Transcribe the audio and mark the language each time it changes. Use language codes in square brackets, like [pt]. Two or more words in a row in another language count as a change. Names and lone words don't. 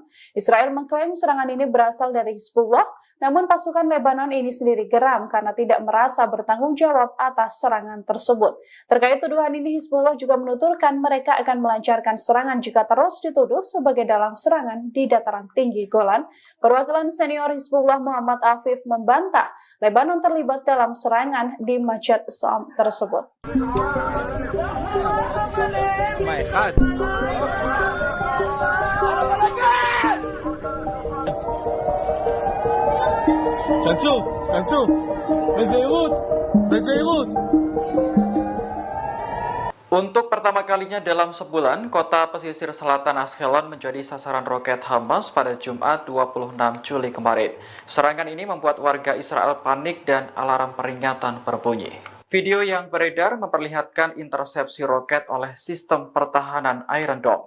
[id] Israel mengklaim serangan ini berasal dari Hizbullah, namun pasukan Lebanon ini sendiri geram karena tidak merasa bertanggung jawab atas serangan tersebut. Terkait tuduhan ini, Hizbullah juga menuturkan mereka akan melancarkan serangan jika terus dituduh sebagai dalam serangan di dataran tinggi Golan. Perwakilan senior Hizbullah Muhammad Afif membantah Lebanon terlibat dalam serangan di Masjid Sam tersebut. [he] כנסו, בזהירות, בזהירות. [id] Untuk pertama kalinya dalam sebulan, kota pesisir selatan Ashkelon menjadi sasaran roket Hamas pada Jumat 26 Juli kemarin. Serangan ini membuat warga Israel panik dan alarm peringatan berbunyi. Video yang beredar memperlihatkan intersepsi roket oleh sistem pertahanan Iron Dome.